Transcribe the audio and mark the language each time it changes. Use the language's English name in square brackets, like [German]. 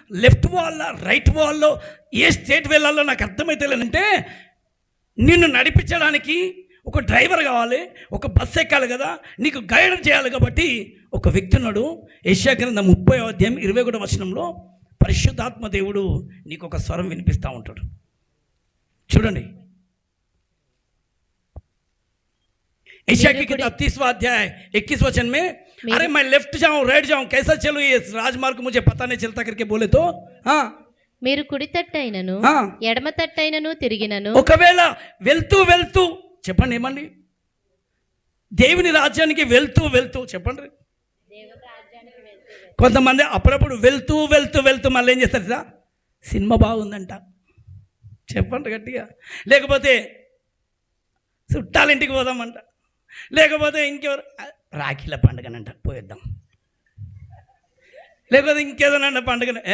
[Telugu] Left wall, right వాల్లో ఏ state వెళ్ళాలో నాకు అర్థమైతలేదంటే, నిన్ను నడిపించడానికి ఒక డ్రైవర్ కావాలి, ఒక బస్సు ఎక్కాలి కదా, నీకు గైడ్ చేయాలి. కాబట్టి ఒక వ్యక్తి ఉన్నాడు. యెషయా గ్రంథం 30వ అధ్యాయం 21వ వచనంలో పరిశుద్ధాత్మ దేవుడు నీకు ఒక స్వరం వినిపిస్తూ ఉంటాడు. [Hindi] చూడండి, यशायाह की किताब 30वां अध्याय 21 वचन में, अरे मैं लेफ्ट जाऊं राइट जाऊं कैसा चलूं, ये राजमार्ग मुझे पता नहीं चलता करके बोले तो [Telugu] మీరు కుడి తట్టైనను ఎడమ తట్టైనను తిరిగినను. ఒకవేళ వెళ్తూ వెళ్తూ చెప్పండి, ఏమండి? దేవుని రాజ్యానికి వెళ్తూ వెళ్తూ చెప్పండి. కొంతమంది అప్పుడప్పుడు వెళ్తూ వెళ్తూ వెళ్తూ మళ్ళీ ఏం చేస్తారు సార్? సినిమా బాగుందంట చెప్పండి గట్టిగా, లేకపోతే చుట్టాలింటికి పోదామంట, లేకపోతే ఇంకెవరు రాఖీల పండుగనంట పోయేద్దాం, లేకపోతే ఇంకేదోనంట పండుగ.